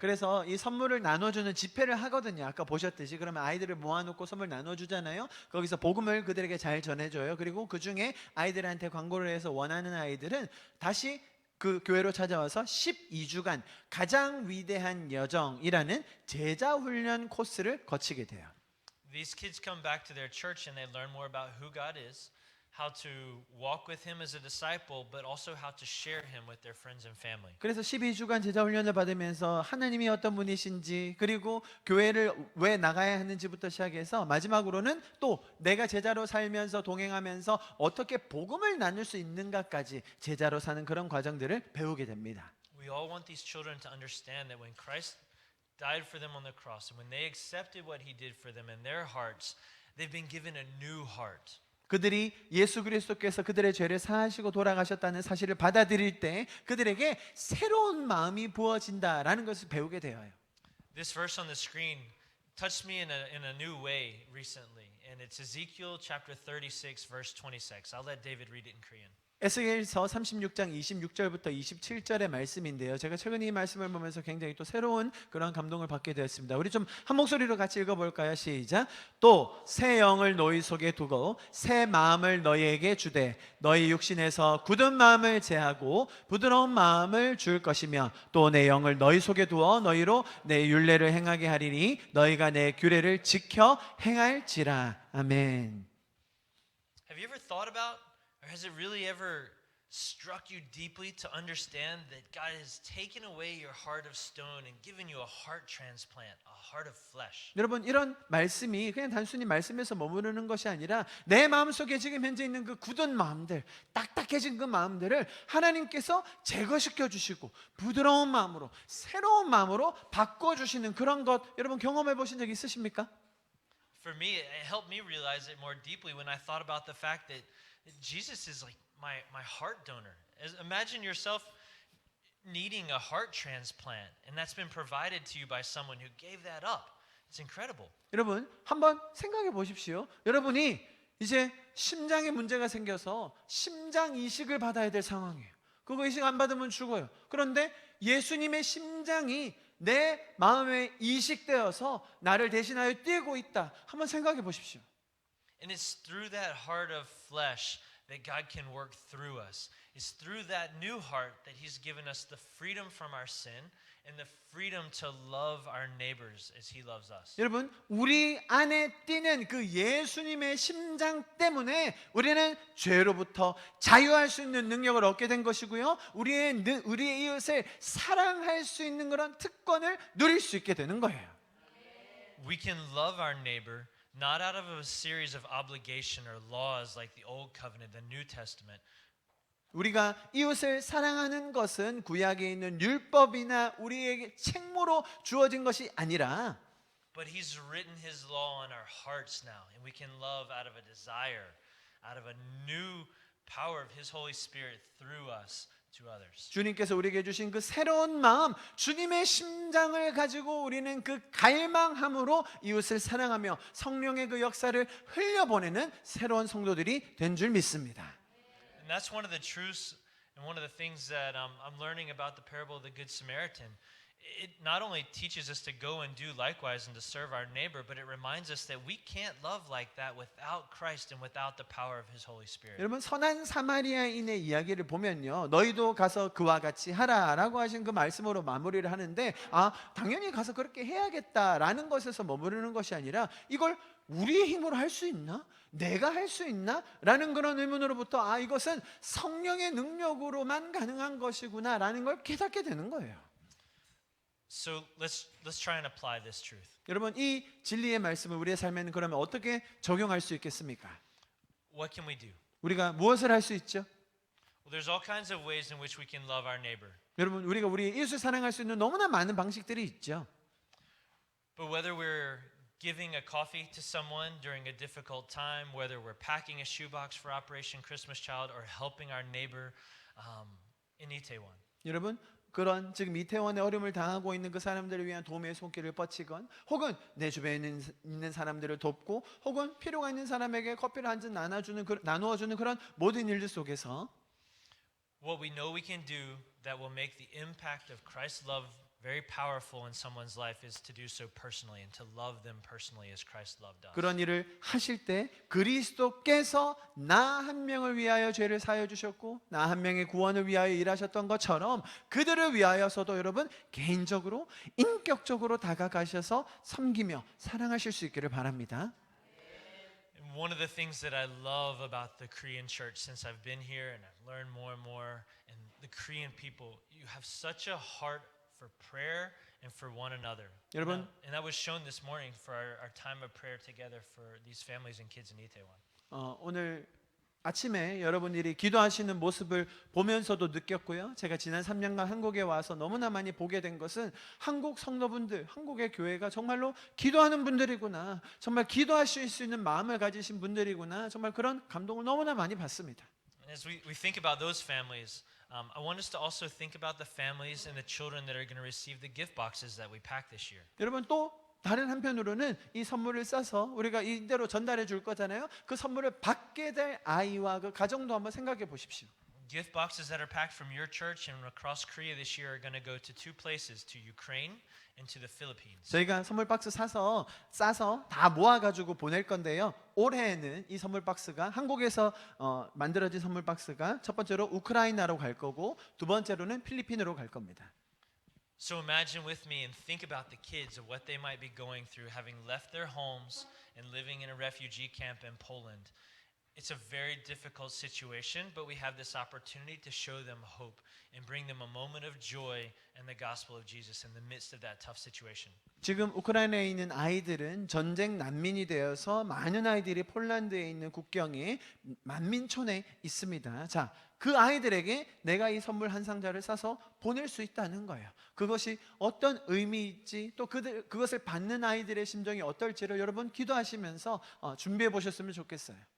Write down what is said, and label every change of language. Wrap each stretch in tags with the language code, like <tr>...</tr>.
<ko>그래서 이 선물을 나눠주는 집회를 하거든요. 아까 보셨듯이 그러면 아이들을 모아놓고 선물 나눠주잖아요. 거기서 복음을 그들에게 잘 전해줘요. 그리고 그 중에 아이들한테 광고를 해서 원하는 아이들은 다시 그 교회로 찾아와서 12주간 가장 위대한 여정이라는 제자 훈련 코스를 거치게 돼요.</ko> <en>These kids come back to their church and they learn more about who God is, how to walk with him as a disciple, but also how to share him with their friends and family.</en> <ko>그래서 12주간 제자 훈련을 받으면서 하나님이 어떤 분이신지 그리고 교회를 왜 나가야 하는지부터 시작해서 마지막으로는 또 내가 제자로 살면서 동행하면서 어떻게 복음을 나눌 수 있는가까지 제자로 사는 그런 과정들을 배우게 됩니다.</ko> <en>We all want these children to understand that when Christ died for them on the cross and when they accepted what he did for them in their hearts, they've been given a new heart.</en> <ko>그들이 예수 그리스도께서 그들의 죄를 사하시고 돌아가셨다는 사실을 받아들일 때 그들에게 새로운 마음이 부어진다라는 것을 배우게 되어요.</ko> <en>This verse on the screen touched me in a new way recently, and it's Ezekiel chapter 36 verse 26. I'll let David read it in Korean.</en> <ko>에스겔서 36장 26절부터 27절의 말씀인데요. 제가 최근 이 말씀을 보면서 굉장히 또 새로운 그런 감동을 받게 되었습니다. 우리 좀 한 목소리로 같이 읽어볼까요? 시작. 또 새 영을 너희 속에 두고 새 마음을 너희에게 주되 너희 육신에서 굳은 마음을 제하고 부드러운 마음을 줄 것이며 또 내 영을 너희 속에 두어 너희로 내 율례를 행하게 하리니 너희가 내 규례를 지켜 행할지라. 아멘.</ko> <en>Have you ever thought about, or has it really ever struck you deeply to understand that God has taken away your heart of stone and given you a heart transplant, a heart of flesh?</en> <ko>여러분, 이런 말씀이 그냥 단순히 말씀에서 머무르는 것이 아니라 내 마음속에 지금 현재 있는 그 굳은 마음들, 딱딱해진 그 마음들을 하나님께서 제거시켜 주시고 부드러운 마음으로, 새로운 마음으로 바꿔주시는 그런 것 여러분 경험해 보신 적 있으십니까?</ko> <en>For me, it helped me realize it more deeply when I thought about the fact that Jesus is like my heart donor. Imagine yourself needing a heart transplant, and that's been provided to you by someone who gave that up. It's incredible.</en> <ko>여러분 한번 생각해 보십시오. 여러분이 이제 심장에 문제가 생겨서 심장 이식을 받아야 될 상황이에요. 그거 이식 안 받으면 죽어요. 그런데 예수님의 심장이 내 마음에 이식되어서 나를 대신하여 뛰고 있다. 한번 생각해 보십시오.</ko> <en>And it's through that heart of flesh that God can work through us. It's through that new heart that He's given us the freedom from our sin and the freedom to love our neighbors as He loves us.</en> <ko>여러분, 우리 안에 뛰는 그 예수님의 심장 때문에 우리는 죄로부터 자유할 수 있는 능력을 얻게 된 것이고요. 우리의 이웃을 사랑할 수 있는 그런 특권을 누릴 수 있게 되는 거예요.</ko> <en>We can love our neighbor not out of a series of obligation or laws like the Old Covenant, the New Testament.</en> <ko>우리가 이웃을 사랑하는 것은 구약에 있는 율법이나 우리에게 책무로 주어진 것이 아니라</ko> <en>But He's written His law on our hearts now, and we can love out of a desire, out of a new power of His Holy Spirit through us to others.</en> <ko>주님께서 우리에게 주신 그 새로운 마음, 주님의 심장을 가지고 우리는 그 갈망함으로 이웃을 사랑하며 성령의 그 역사를 흘려보내는 새로운 성도들이 된 줄 믿습니다.</ko> <en>And that's one of the truths and one of the things that I'm learning about the parable of the Good Samaritan. It not only teaches us to go and do likewise and to serve our neighbor, but it reminds us that we can't love like that without Christ and without the power of His Holy Spirit.</en> <ko>여러분 선한 사마리아인의 이야기를 보면요, 너희도 가서 그와 같이 하라라고 하신 그 말씀으로 마무리를 하는데, 당연히 가서 그렇게 해야겠다라는 것에서 머무르는 것이 아니라 이걸 우리의 힘으로 할 수 있나? 내가 할 수 있나? 라는 그런 의문으로부터 이것은 성령의 능력으로만 가능한 것이구나 라는 걸 깨닫게 되는 거예요.</ko> <en>So let's try and apply this truth.</en> <ko>여러분 이 진리의 말씀을 우리의 삶에는 그러면 어떻게 적용할 수 있겠습니까?</ko> <en>What can we do?</en> <ko>우리가 무엇을 할 수 있죠?</ko> <en>Well, there's all kinds of ways in which we can love our neighbor.</en> <ko>여러분 우리가 우리 이웃을 사랑할 수 있는 너무나 많은 방식들이 있죠.</ko> <en>But whether we're giving a coffee to someone during a difficult time, whether we're packing a shoebox for Operation Christmas Child, or helping our neighbor in Itaewon.</en> <ko>여러분 그런 지금 이태원에 어려움을 당하고 있는 그 사람들을 위한 도움의 손길을 뻗치건, 혹은 내 주변에 있는 사람들을 돕고, 혹은 필요가 있는 사람에게 커피를 한 잔 나누어주는 그런 모든 일들 속에서</ko> <en>What we know we can do that will make the impact of Christ's love very powerful in someone's life is to do so personally and to love them personally as Christ loved us.</en> <ko>그런 일을 하실 때 그리스도께서 나 한 명을 위하여 죄를 사하여 주셨고 나 한 명의 구원을 위하여 일하셨던 것처럼 그들을 위하여서도 여러분 개인적으로 인격적으로 다가가셔서 섬기며 사랑하실 수 있기를 바랍니다.</ko> <en>One of the things that I love about the Korean church since I've been here and I've learned more and more, and the Korean people, you have such a heart for prayer and for one another.</en> <ko>여러분,</ko> <en>and that was shown this morning for our time of prayer together for these families and kids in Itaewon.</en> <ko>오늘 아침에 여러분들이 기도하시는 모습을 보면서도 느꼈고요. 제가 지난 3년간 한국에 와서 너무나 많이 보게 된 것은 한국 성도분들, 한국의 교회가 정말로 기도하는 분들이구나, 정말 기도하실 수 있는 마음을 가지신 분들이구나, 정말 그런 감동을 너무나 많이 받습니다.</ko> <en>As we think about those families, I want us to also think about the families and the children that are going to receive the gift boxes that we pack this year.</en> <ko>여러분 또 다른 한편으로는 이 선물을 싸서 우리가 이대로 전달해 줄 거잖아요. 그 선물을 받게 될 아이와 그 가정도 한번 생각해 보십시오.</ko> <en>gift boxes that are packed from your church and across Korea this year are going to go to two places, to Ukraine and to the Philippines.</en> <ko>저희가 선물 박스 싸서 다 모아가지고 보낼 건데요. 올해에는 이 선물 박스가 한국에서 만들어진 선물 박스가 첫 번째로 우크라이나로 갈 거고 두 번째로는 필리핀으로 갈 겁니다.</ko> <en>So imagine with me and think about the kids of what they might be going through having left their homes and living in a refugee camp in Poland. It's a very difficult situation, but we have this opportunity to show them hope and bring them a moment of joy and the gospel of Jesus in the midst of that tough situation.</en> <ko>지금 우크라이나에 있는 아이들은 전쟁 난민이 되어서 많은 아이들이 폴란드에 있는 국경에 만민촌에 있습니다. 자, 그 아이들에게 내가 이 선물 한 상자를 싸서 보낼 수 있다는 거예요. 그것이 어떤 의미일지 또 그것을 받는 아이들의 심정이 어떨지를 여러분 기도하시면서 준비해 보셨으면 좋겠어요.</ko>